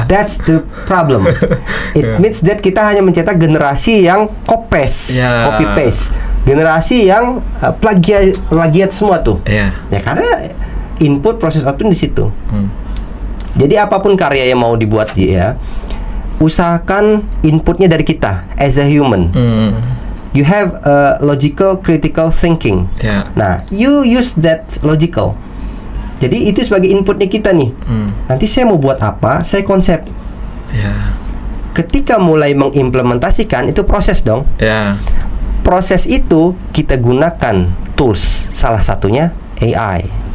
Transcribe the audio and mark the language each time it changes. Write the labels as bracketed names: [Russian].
[English] That's the problem. It means that [Indonesian] kita hanya mencetak generasi yang copy paste. Generasi yang plagiat semua tuh. Ya karena input, proses, output di situ. Jadi apapun karya yang mau dibuat dia, usahakan inputnya dari kita [English] as a human. You have a logical critical thinking. Nah, you use that logical. [Indonesian] Jadi itu sebagai inputnya kita nih. Nanti saya mau buat apa, saya konsep. Ketika mulai mengimplementasikan itu proses dong. Proses itu kita gunakan tools, salah satunya AI.